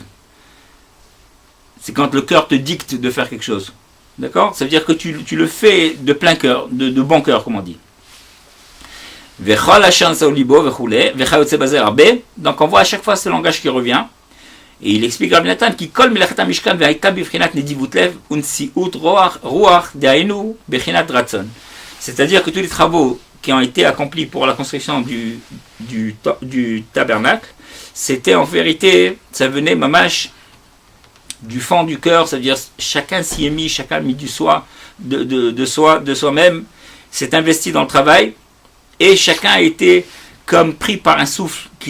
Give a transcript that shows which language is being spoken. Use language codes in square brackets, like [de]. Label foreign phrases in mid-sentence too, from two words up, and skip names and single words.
[fr] C'est quand le cœur te dicte de faire quelque chose. D'accord? Ça veut dire que tu le fais de plein cœur, de bon cœur, comme on dit. Donc on voit à chaque fois ce langage qui revient. Et il explique Rabbi Nathan qui [he] כל מלאכת משכן והיתה בבחינת נדיבות לב ונשיאות רוח דהיינו בחינת רצון. [fr] C'est-à-dire que tous les travaux qui ont été accomplis pour la construction du tabernacle, c'était en vérité, ça venait mamash du fond du cœur, c'est-à-dire chacun s'y est mis, chacun a mis du soi, de soi-même, s'est investi dans le travail, et chacun a été comme pris par un souffle qui